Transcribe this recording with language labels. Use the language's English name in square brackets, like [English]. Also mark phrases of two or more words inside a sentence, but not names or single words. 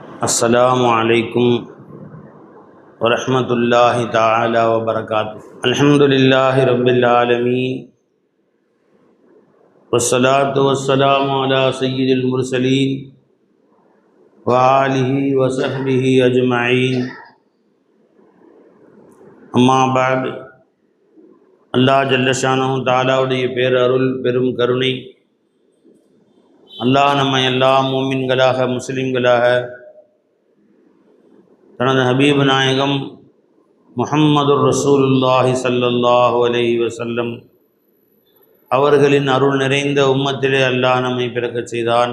[Arabic] السلام عليكم ورحمة الله تعالى وبركاته. الحمد لله رب العالمين والصلاة والسلام على سيد المرسلين وآله وصحبه أجمعين. أما بعد, [Tamil] அல்லாஹ் ஜல்லஷானஹு தஆலாவுடைய பேரருள் பெரும் கருணை, அல்லாஹ் நம்மை எல்லா மூமின்களாக முஸ்லிம்களாக தனது ஹபீப் நாயகம் [Arabic] محمد رسول الله صلى الله عليه وسلم [Tamil] அவர்களின் அருள் நிறைந்த உம்மத்திலே அல்லாஹ் நம்மை பிறக்கச் செய்தான்.